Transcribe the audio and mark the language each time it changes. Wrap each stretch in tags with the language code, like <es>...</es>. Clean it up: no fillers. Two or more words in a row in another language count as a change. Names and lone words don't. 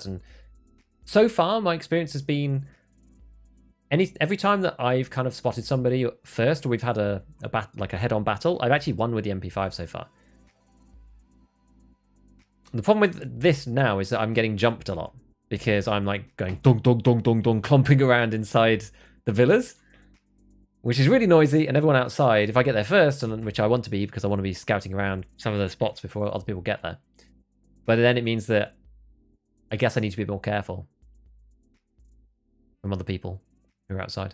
<en>And so far, my experience has been every time that I've kind of spotted somebody first, or we've had a head-on battle, I've actually won with the MP5 so far. The problem with this now is that I'm getting jumped a lot because I'm like going dong dong dong dong dong, clomping around inside the villas, which is really noisy, and everyone outside, if I get there first, and which I want to be because I want to be scouting around some of the spots before other people get there. But then it means that I guess I need to be more careful from other people who are outside.</en>